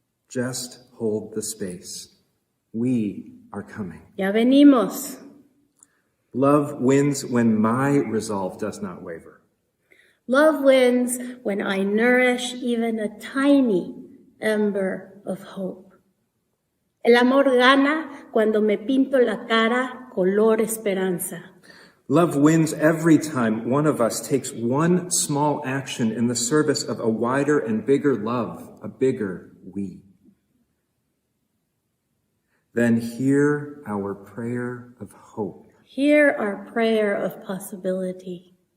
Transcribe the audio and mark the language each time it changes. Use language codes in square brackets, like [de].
[en] Just hold the space. We are coming. [es] Ya venimos. [en] Love wins when my resolve does not waver. Love wins when I nourish even a tiny ember of hope. [es] El amor gana cuando me pinto la cara color esperanza. [en] Love wins every time one of us takes one small action in the service of a wider and bigger love, a bigger we. Then hear our prayer of hope. Hear our prayer of possibility.